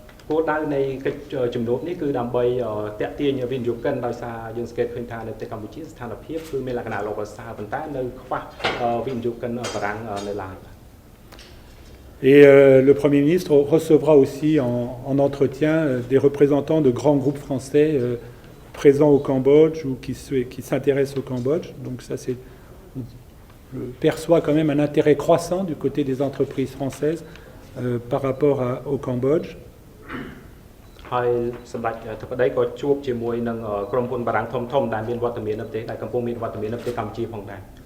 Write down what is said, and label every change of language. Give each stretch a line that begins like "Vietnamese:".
Khmer: គោលដៅនៃកិច្ចជំនួបនេះគឺដើម្បីតាក់ទាញវិនិយោគិនដោយសារយើងសង្កេតឃើញថានៅប្រទេសកម្ពុជាស្ថានភាពគឺមានលក្ខណៈល្អប្រសើរប៉ុន្តែនៅខ្វះវិនិយោគិនបារាំងនៅឡើយ
French: Et le Premier ministre recevra aussi en entretien des représentants de grands groupes français présents au Cambodge ou qui s'intéressent au Cambodge. Donc ça, on perçoit quand même un intérêt croissant du côté des entreprises françaises par rapport au Cambodge.
Khmer: ហើយសម្ដេចធិបតីក៏ជួបជាមួយនឹងក្រុមហ៊ុនបារាំងធំៗដែលមានវត្តមាននៅប្រទេសដែលកំពុងមានវត្តមាននៅប្រទេសកម្ពុជាផងដែរ